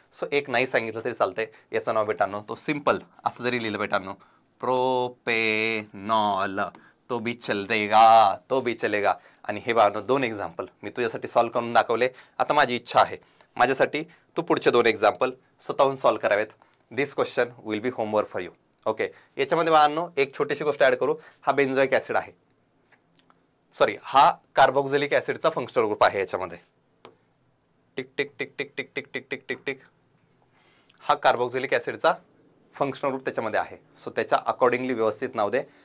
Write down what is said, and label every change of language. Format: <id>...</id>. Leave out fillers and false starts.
<mr>So एक नाही सांगितलं तरी चालतंय. याचं नाव बेटांनो तो सिंपल असं जरी लिहिलं बेटांनो, प्रोपेनॉल.</mr> <hi>तो भी चल देगा, तो भी चलेगा.</hi> <mr>आणि हे बाळांनो 2 एक्झाम्पल मी तुझ्यासाठी सॉल्व्ह करून दाखवले. आता माझी इच्छा आहे माझ्यासाठी तू पुढचे 2 एक्झाम्पल स्वतःहून सॉल्व्ह करावेत.</mr> <en>This question will be homework for you. Okay.</en> <mr>याच्यामध्ये बाळांनो एक छोटीशी गोष्ट ऍड करू. हा बेन्झोइक ऍसिड आहे, सॉरी हा कार्बोक्सिलिक ऍसिडचा फंक्शनल ग्रुप आहे. याच्यामध्ये tick tick tick tick tick tick tick tick tick tick. हा कार्बोक्सिलिक ऍसिडचा फंक्शनल ग्रुप त्याच्यामध्ये आहे. सो त्याच्या अकॉर्डिंगली व्यवस्थित नाव दे.</mr>